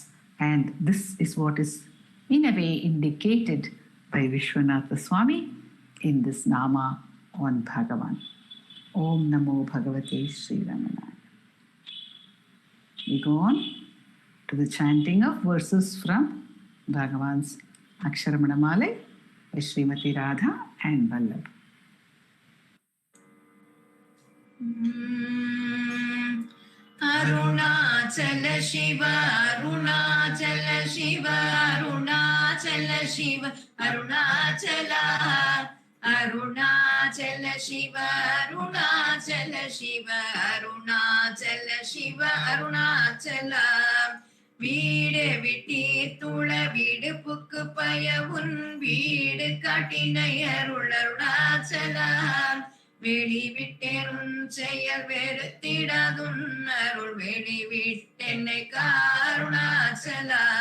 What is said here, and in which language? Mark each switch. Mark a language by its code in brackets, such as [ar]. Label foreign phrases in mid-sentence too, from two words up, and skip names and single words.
[en] And this is what is, in a way, indicated by Vishwanatha Swami in this Nama on Bhagavan. [sa] ॐ नमो भगवते श्री रमणाय. [en] We go on to the chanting of verses from Bhagavan's Aksharamana Malai by Srimati Radha and Vallabh. Arunachala Shiva, Arunachala Shiva, Arunachala Shiva, Arunachala, Arunachala Shiva, Arunachala Shiva, Arunachala Shiva, Arunachala. [ta] வீடு விட்டி துள வீடு புக்கு பய உன் வீடு காட்டினை அருளருணாச்சலா. வெளி விட்டேன் செயல் வெறுத்திடாதுன் அருள் வெளி விட்டென்னை காருணாச்சலா.